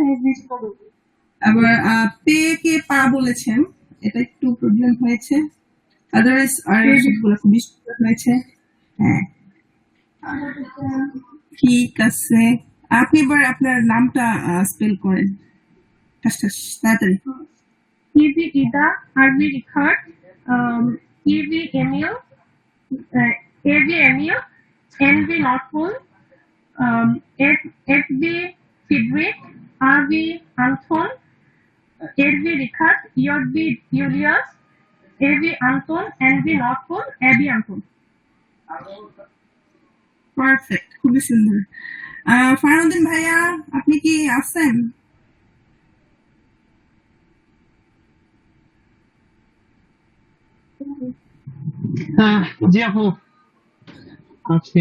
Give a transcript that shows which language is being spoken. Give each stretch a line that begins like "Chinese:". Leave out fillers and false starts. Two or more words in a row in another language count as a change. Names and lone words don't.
Bangla: আবার পে কে পা বলেছেন, এটা একটু প্রবলেম হয়েছে। আদারওয়াইজ আর সবগুলো খুবই সুন্দর হয়েছে। হ্যাঁ, ঠিক আছে। আপনি এবার আপনার নামটা স্পেল করেন, ঠাস ঠাস, তাড়াতাড়ি। EV Ida, RV Richard, EV Emil, AV Emil, NV North Pole, FV Friedrich, RV Anton, LV Richard, JV Julius, AV Anton, NV North Pole, AB Anton. পারফেক্ট, খুবই সুন্দর। ফারহানুদ্দিন ভাইয়া, আপনি কি আছেন? জি আপু, আছি।